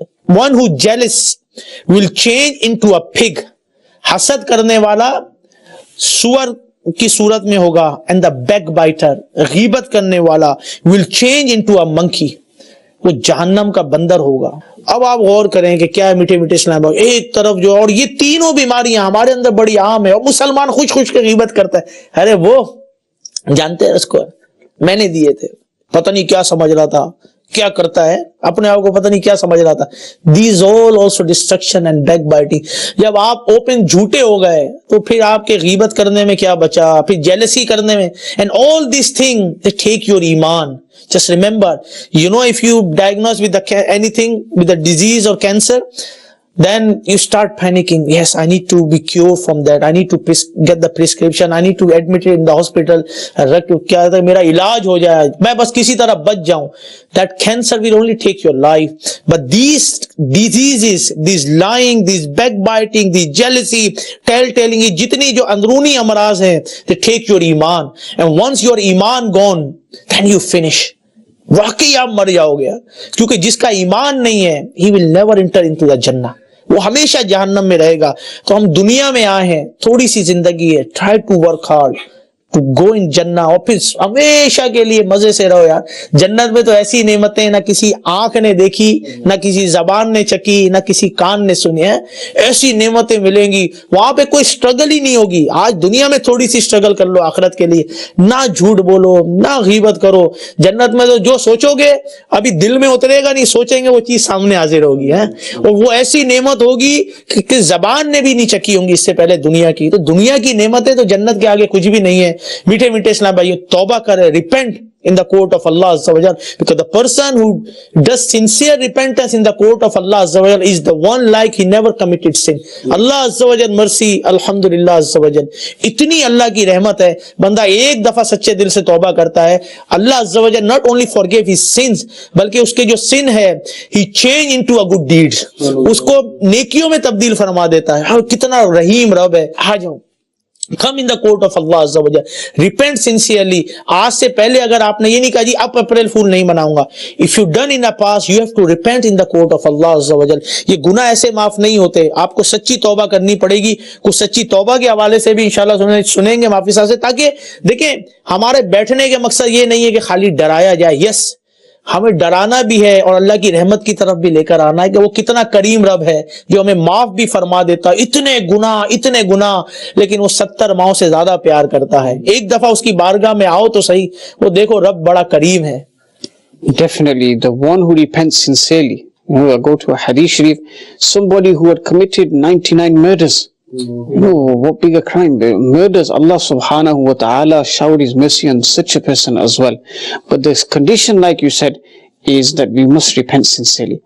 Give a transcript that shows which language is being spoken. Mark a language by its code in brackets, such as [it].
[en] One who jealous will change into a pig. [hi] हसद करने वाला सुअर की सूरत में होगा. [en] And the backbiter, [hi] गीबत करने वाला, [en] will change into a monkey. [hi] वो जहन्नम का बंदर होगा. अब आप गौर करें कि क्या है मीठे मीठे इस्लाम. एक तरफ जो, और ये तीनों बीमारियां हमारे अंदर बड़ी आम है. और मुसलमान खुश खुश के गीबत करता है. अरे वो जानते हैं उसको, मैंने दिए थे, पता नहीं क्या समझ रहा था, क्या करता है, अपने आप को पता नहीं क्या समझ रहा था. [en] These all also destruction and backbiting. [hi] जब आप ओपन झूठे हो गए तो फिर आपके गीबत करने में क्या बचा, फिर जेलसी करने में. [en] And all these things they take your iman. Just remember, if you diagnose with anything, with a disease or cancer, then you start panicking. Yes, I need to be cured from that. I need to get the prescription. I need to admit it in the hospital. [hi] क्या है मेरा इलाज हो जाए, मैं बस किसी तरह बच जाऊं. [en] That cancer will only take your life. But these diseases, these lying, these backbiting, these jealousy, tell-telling, [hi] जितनी जो अंदरूनी अमराज हैं, [en] they take your iman. And once your iman gone, then you finish. [hi] वाकई आप मर जाओगे. क्योंकि जिसका ईमान नहीं है, [en] he will never enter into the Jannah. [hi] वो हमेशा जहन्नम में रहेगा. तो हम दुनिया में आए हैं, थोड़ी सी जिंदगी है. [en] Try to work hard to go in Jannah. [hi] और फिर हमेशा के लिए मजे से रहो यार. जन्नत में तो ऐसी नेमतें ना किसी आंख ने देखी, ना किसी जबान ने चकी, ना किसी कान ने सुनी है. ऐसी नेमतें मिलेंगी, वहां पे कोई स्ट्रगल ही नहीं होगी. आज दुनिया में थोड़ी सी स्ट्रगल कर लो आखिरत के लिए. ना झूठ बोलो, ना गीबत करो. जन्नत में तो जो सोचोगे अभी दिल में उतरेगा नहीं, सोचेंगे वो चीज सामने हाजिर होगी है. और वो ऐसी नेमत होगी कि जबान ने भी नहीं चकी होंगी इससे पहले दुनिया की. तो दुनिया की नेमतें तो जन्नत के आगे कुछ भी नहीं है. मीठे मीठे इस्लाम भाइयों, तौबा करें, repent, [en] in the court of Allah Azza wa Jal, because the person who does sincere repentance in the court of Allah Azza wa Jal is the one like he never committed sin. Allah Azza wa Jal [hi] mercy, alhamdulillah Azza wa Jal, इतनी अल्लाह की रहमत है, बंदा एक दफा सच्चे दिल से तौबा करता है, अल्लाह Azza wa Jal [en] not only forgive his sins, [hi] बल्कि उसके जो sin है [en] he change into a good deeds, [hi] उसको नेकियों में तब्दील फरमा देता है. हाँ, कितना रहीम रब है. आ जाओ, [en] come in the court of Allah Azza wa Jal, repent sincerely. [hi] आज से पहले अगर आपने ये नहीं कहा जी अब अप्रैल फूल नहीं मनाऊंगा, [en] if you done in the past you have to repent in the court of Allah Azza wa Jal. [hi] ये गुनाह ऐसे माफ नहीं होते, आपको सच्ची तौबा करनी पड़ेगी. कुछ सच्ची तौबा के हवाले से भी इंशाल्लाह सुनेंगे माफी साहब से, ताकि देखें हमारे बैठने के मकसद ये नहीं है कि खाली डराया जाए. यस, हमें डराना भी है और अल्लाह की रहमत की तरफ भी लेकर आना है कि वो कितना करीम रब है जो हमें माफ भी फरमा देता है. इतने गुनाह लेकिन वो 70 माओं से ज्यादा प्यार करता है. एक दफा उसकी बारगाह में आओ तो सही, वो देखो रब बड़ा करीम है. [en] Definitely, the one who repents sincerely. I go to a hadith sharif, somebody who had committed 99 murders. What bigger crime? Murders. Allah subhanahu wa ta'ala showered his mercy on such a person as well. But this condition, like you said, is that we must repent sincerely.